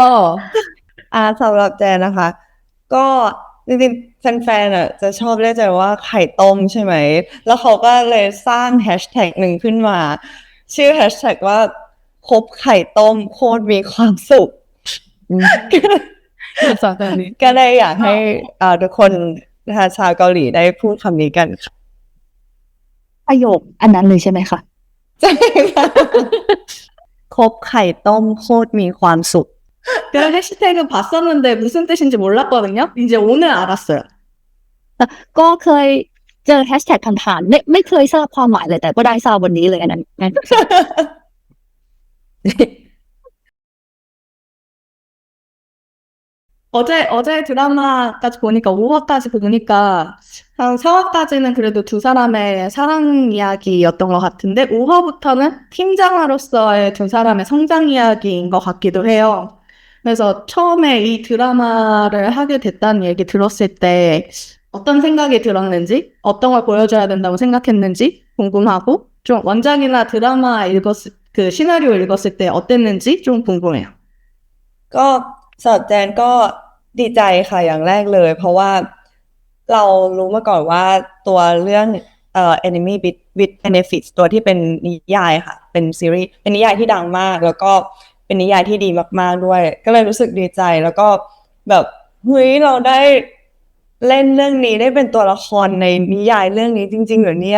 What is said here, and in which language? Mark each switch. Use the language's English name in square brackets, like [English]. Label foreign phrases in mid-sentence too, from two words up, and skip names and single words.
[Thai] สำหรับแจนนะคะ ก็จริงๆแฟนๆจะชอบเรียกใจว่าไข่ต้มใช่ไหม แล้วเขาก็เลยสร้างแฮชแท็กหนึ่งขึ้นมา ชื่อแฮชแท็กว่าคบไข่ต้มโคตรมีความสุข ภาษาแบบนี้ ก็เลยอยากให้ทุกคนนะคะชาวเกาหลีได้พูดคำนี้กันค่ะ ประโยคอันนั้นเลยใช่ไหมคะ ใช่ค่ะคบไข่ต้มโคตรมีความสุข [Korean] 그 해시태그 봤었는데 무슨 뜻인지 몰랐거든요. 이제 오늘 알았어요. [Thai] ก็เคยเจอแฮชแท็กผ่านๆไม่เคยทราบความหมายเลยแต่ก็ได้ทราบวันนี้เลยอันนั้น [Korean] 어제 드라마까지 보니까 5화까지 보니까 한 4화까지는 그래도 두 사람의 사랑 이야기였던 것 같은데 5화부터는 팀장으로서의 두 사람의 성장 이야기인 것 같기도 해요. 그래서 처음에 이 드라마를 하게 됐다는 얘기 들었을 때 어떤 생각이 들었는지, 어떤 걸 보여줘야 된다고 생각했는지 궁금하고 좀 원작이나 드라마 그 시나리오 읽었을 때 어땠는지 좀 궁금해요. [Thai] ก็สำหรับแจนก็ดีใจค่ะอย่างแรกเลย เพราะว่าเรารู้มาก่อนว่าตัวเรื่อง Enemy with Benefits ตัวที่เป็นนิยายค่ะเป็นซีรีส์เป็นนิยายที่ดังมาก แล้วก็เป็นนิยาย ที่ดีมากๆด้วย ก็เลยรู้สึกดีใจแล้วก็แบบเฮ้ยเราได้เล่นเรื่องนี้ได้เป็นตัวละครในนิยายเรื่องนี้จริงๆเหรอเนี่ย